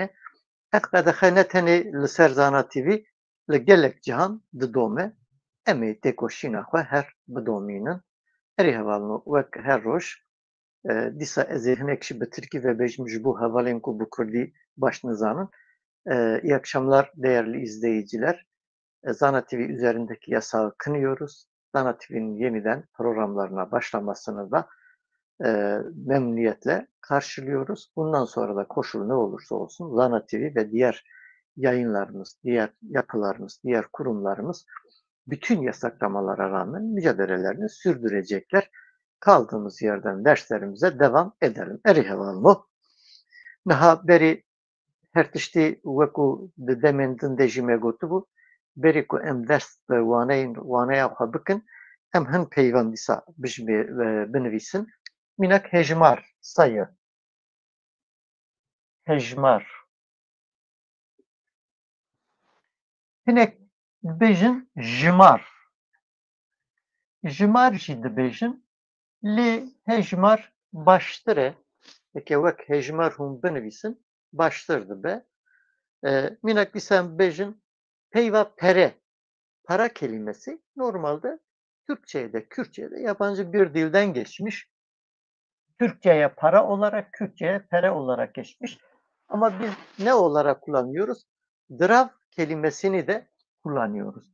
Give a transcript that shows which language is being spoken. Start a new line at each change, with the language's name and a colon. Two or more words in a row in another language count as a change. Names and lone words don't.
Kurdish: Ev qedexe ne tenê li ser Zana TV li gelek cihan didome. Em ê têkoşîna xwe her bidomînin. Erê hevalino wek her roj dîsa ez ê hinek jî bi Tirkî vebêjim ji bo hevalên ku bi Kurdî baş nizanin.
Turkish: İyi akşamlar değerli izleyiciler. Zana TV üzerindeki yasağı kınıyoruz. Zana TV'nin yeniden programlarına başlamasını da memnuniyetle karşılıyoruz. Bundan sonra da koşul ne olursa olsun Zana TV ve diğer yayınlarımız, diğer yapılarımız, diğer kurumlarımız bütün yasaklamalara rağmen mücadelelerini sürdürecekler. Kaldığımız yerden derslerimize devam edelim.
Kurdish: Eri hevalno. Naha beri her tiştî weku di demên din de jî me gotibu, berê ku em ders bi waneya xwe bikin, em hin peyvan dîsa binivîsin. Mînak hejmar sayı. Hejmar. Hinek dibêjin jimar. Jimar jî dibêjin lê hejmar baştir e. Eke wek hejmar hûn binivîsin baştir dibe. Mînak dîsa em bêjin peyva pere.
Turkish: Para kelimesi normalde Türkçe'ye de Kürtçe'ye de yabancı bir dilden geçmiş. Türkçe'ye para olarak, Kürtçe'ye pere olarak geçmiş. Ama biz ne olarak kullanıyoruz? Drav kelimesini de kullanıyoruz.